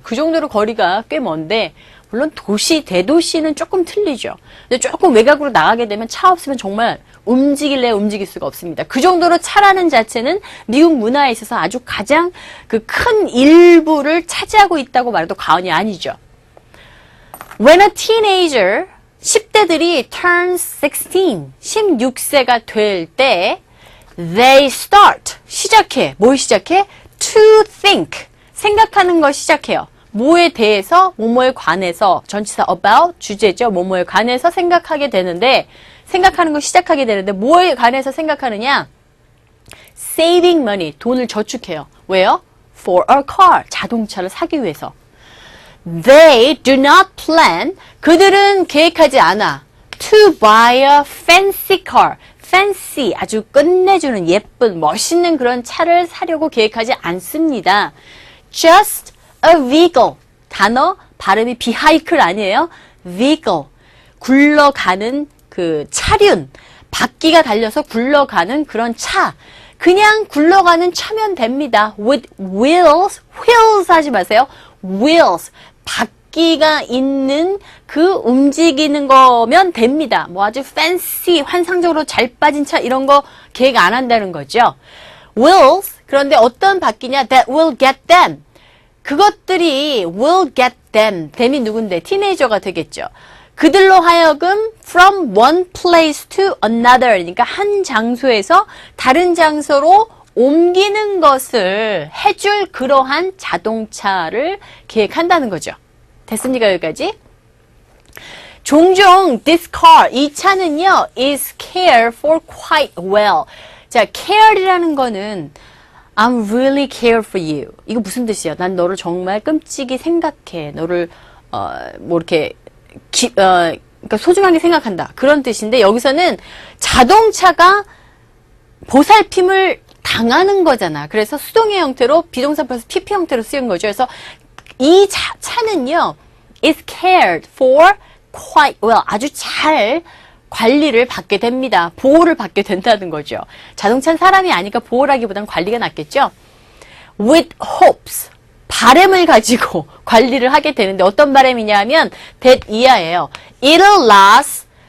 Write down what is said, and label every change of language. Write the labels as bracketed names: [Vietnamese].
[Korean] 그 정도로 거리가 꽤 먼데 물론 대도시는 조금 틀리죠. 근데 조금 외곽으로 나가게 되면 차 없으면 정말 움직일 수가 없습니다. 그 정도로 차라는 자체는 미국 문화에 있어서 아주 가장 그 큰 일부를 차지하고 있다고 말해도 과언이 아니죠. [English] When a teenager, [Korean] 10대들이 [English] turns 16, [Korean] 16세가 될 때 [English] they start, [Korean] 시작해. 뭘 시작해? [English] To think, [Korean] 생각하는 걸 시작해요. 뭐에 대해서, 뭐뭐에 관해서, 전치사 about, 주제죠. 뭐뭐에 관해서 생각하게 되는데, 생각하는 걸 시작하게 되는데, 뭐에 관해서 생각하느냐? [English] Saving money, [Korean] 돈을 저축해요. 왜요? [English] For a car, [Korean] 자동차를 사기 위해서. [English] They do not plan, [Korean] 그들은 계획하지 않아. [English] To buy a fancy car, [Korean] fancy, 아주 끝내주는 예쁜, 멋있는 그런 차를 사려고 계획하지 않습니다. [English] Just a vehicle. [Korean] 단어 발음이 vehicle 아니에요. vehicle. 굴러가는 그 차륜. 바퀴가 달려서 굴러가는 그런 차. 그냥 굴러가는 차면 됩니다. [English] With wheels. wheels [Korean] 하지 마세요. [English] wheels. [Korean] 바퀴가 있는 그 움직이는 거면 됩니다. 뭐 아주 fancy, 환상적으로 잘 빠진 차 이런 거 계획 안 한다는 거죠. [English] wheels. [Korean] 그런데 어떤 바퀴냐? [English] That will get them. [Korean] 그것들이 [English] will get them. [Korean] them이 누군데? 티네이저가 되겠죠. 그들로 하여금 [English] from one place to another. [Korean] 그러니까 한 장소에서 다른 장소로 옮기는 것을 해줄 그러한 자동차를 계획한다는 거죠. 됐습니까? 여기까지? 종종 [English] this car, [Korean] 이 차는요, [English] is cared for quite well. 자, cared이라는 거는 I'm really care for you. [Korean] 이거 무슨 뜻이야? 난 너를 정말 끔찍이 생각해. 너를 뭐 이렇게 그러니까 소중하게 생각한다. 그런 뜻인데 여기서는 자동차가 보살핌을 당하는 거잖아. 그래서 수동의 형태로 비동사 플러스 PP 형태로 쓰인 거죠. 그래서 이 차는요, [English] is cared for quite well. [Korean] 아주 잘 관리를 받게 됩니다. 보호를 받게 된다는 거죠. 자동차는 사람이 아니까 보호라기보단 관리가 낫겠죠. [English] With hopes. [Korean] 바람을 가지고 관리를 하게 되는데 어떤 바람이냐 하면 that 이하예요. [English] It'll last.